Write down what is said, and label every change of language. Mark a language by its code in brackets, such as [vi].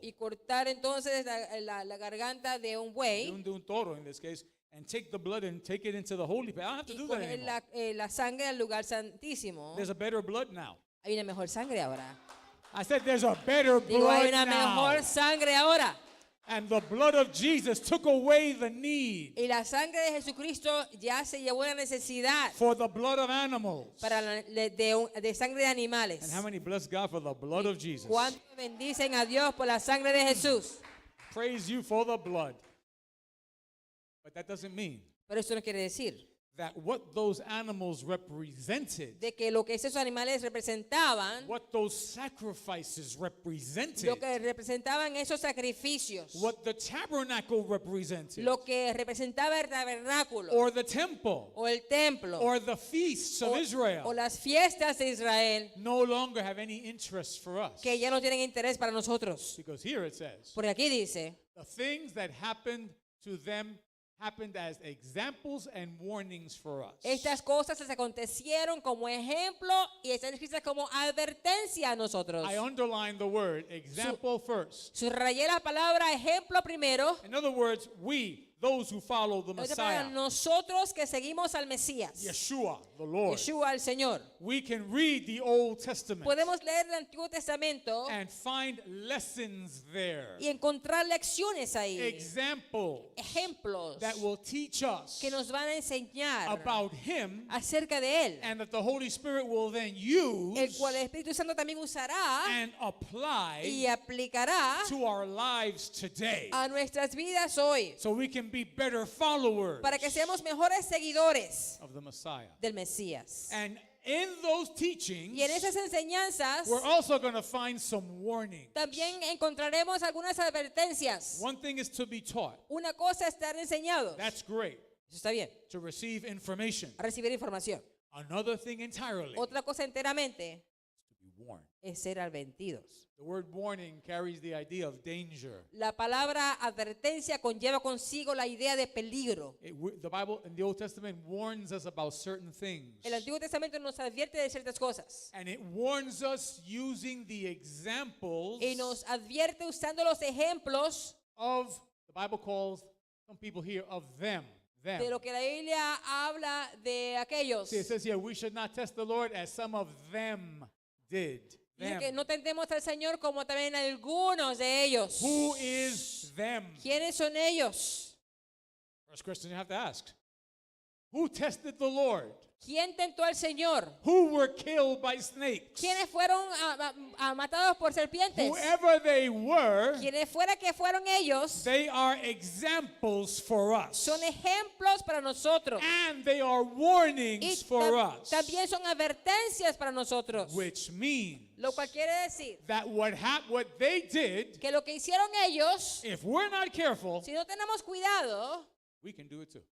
[es] y cortar entonces la garganta de un buey de un toro [en] in this case, and take the blood and take it into the holy place. I don't have to [es] y [en] do that [es] coger [en] anymore. [es] la sangre al lugar santísimo. [en] There's a better blood now. [es] Hay una mejor sangre ahora. [en] I said there's a better [es] Digo, hay [en] blood [es] una [en] now. [es] mejor sangre ahora. [en] And the blood of Jesus took away the need [es] Y la sangre de Jesucristo ya se llevó la necesidad [en] for the blood of animals. [es] para de sangre de animales. [en] And how many bless God for the blood of Jesus? [es] ¿Cuántos bendicen a Dios por la sangre de Jesús? [en] Praise you for the blood. But that doesn't mean [es] Pero eso no quiere decir [en] that what those animals represented, [es] de que lo que esos animales representaban, [en] what those sacrifices represented, [es] lo que representaban esos sacrificios, [en] what the tabernacle represented, [es] lo que representaba el tabernáculo [en] or the temple, [es] o el templo [en] or the feasts of [es] o [en] Israel, [es] las fiestas de Israel, [en] no longer have any interest for us. [es] que ya no tienen interés para nosotros. [en] Because here it says, [es] Porque aquí dice, [en] the things that happened to them happened as examples and warnings for us. [es] estas cosas se acontecieron como ejemplo y están escritas como advertencia a nosotros. [en] I underline the word example first. [es] Subrayé la palabra ejemplo primero. [en] In other words, we, those who follow the [es] En otra palabra, [en] Messiah, [es] nosotros que seguimos al Mesías, [en] Yeshua, the Lord, [es] Yeshua el Señor, [en] we can read the Old Testament [es] podemos leer el Antiguo Testamento [en] and find lessons there, [es] y encontrar lecciones ahí, [en] examples [es] ejemplos [en] that will teach us [es] que nos van a enseñar [en] about Him, [es] acerca de Él, [en] and that the Holy Spirit will then use [es] cual el Espíritu Santo también usará [en] and apply [es] y aplicará [en] to our lives today, [es] a nuestras vidas hoy, [en] so we can be better followers [es] para que seamos mejores seguidores [en] of the Messiah. [es] del Mesías. [en] And in those teachings, [es] Y en esas enseñanzas [en] we're also going to find some warnings. [es] también encontraremos algunas advertencias. [en] One thing is to be taught. [es] Una cosa es estar enseñados. [en] That's great, [es] Eso está bien. [en] to receive information. [es] A recibir información. [en] Another thing entirely, [es] Otra cosa enteramente [en] to be warned. [es] es ser advertidos. [en] The word warning carries the idea of danger. [es] La palabra advertencia conlleva consigo la idea de peligro. [en] The Bible in the Old Testament warns us about certain things. [es] El Antiguo Testamento nos advierte de ciertas cosas [en] And it warns us using the examples [es] y nos advierte usando los ejemplos [en] of, the Bible calls some people here, of them. [es] de lo que la Biblia habla de aquellos. [en] See, it says here, we should not test the Lord as some of them did. [es] Dice que [en] Them. [es] no tentemos al Señor como también algunos de ellos. [en] Who is them? [es] ¿Quiénes son ellos? [en] First question you have to ask. Who tested the Lord? [es] ¿Quién tentó al Señor? [en] Who were killed by snakes? [es] ¿Quiénes fueron matados por serpientes? [en] Whoever they were, [es] Quienes fuera que fueron ellos, [en] they are examples for us. [es] son ejemplos para nosotros. [en] And they are warnings [es] Y [en] for us. [es] también son advertencias para nosotros. [en] Which means [es] Lo cual quiere decir [en] that what they did, [es] que lo que hicieron ellos, [en] if we're not careful, [es] si no tenemos cuidado, [en] we can do it too.